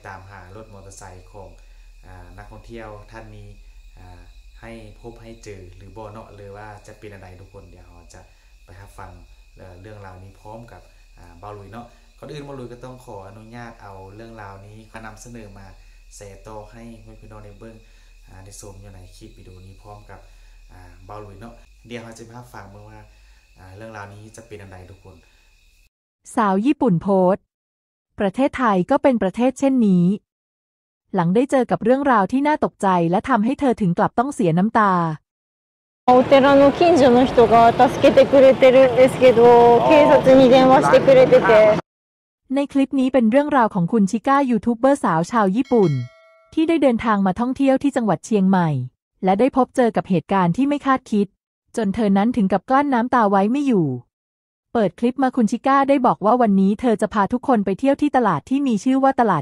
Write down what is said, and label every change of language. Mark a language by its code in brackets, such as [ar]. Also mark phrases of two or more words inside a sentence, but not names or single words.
[th] ตามหารถมอเตอร์ไซค์ของนักท่องเที่ยวท่านนี้ให้พบให้เจอหรือบ่เนาะหรือว่าจะเป็นอะไรทุกคนเดี๋ยวเราจะไปรับฟังเรื่องราวนี้พร้อมกับบ่าวลุยเนาะก่อนอื่นบ่าวลุยก็ต้องขออนุญาตเอาเรื่องราวนี้นำเสนอมาแชร์ต่อให้พี่น้องได้เบิ่งได้ชมอยู่ในคลิปวิดีโอนี้พร้อมกับบ่าวลุยเนาะเดี๋ยวเราจะมาฟังเบิ่งว่าเรื่องราวนี้จะเป็นอะไรทุกคน สาวญี่ปุ่นโพสต์ประเทศไทยก็เป็นประเทศเช่นนี้หลังได้เจอกับเรื่องราวที่น่าตกใจและทำให้เธอถึงกลับต้องเสียน้ำตา [ja] お寺の近所の人が助けてくれてるんですけど、警察に電話してくれてて。 [th] ในคลิปนี้เป็นเรื่องราวของคุณชิก้ายูทูบเบอร์สาวชาวญี่ปุ่นที่ได้เดินทางมาท่องเที่ยวที่จังหวัดเชียงใหม่และได้พบเจอกับเหตุการณ์ที่ไม่คาดคิดจนเธอนั้นถึง กับกลั้นน้ำตาไว้ไม่อยู่เปิดคลิปมาคุณชิก้าได้บอกว่าวันนี้เธอจะพาทุกคนไปเที่ยวที่ตลาดที่มีชื่อว่าตลาด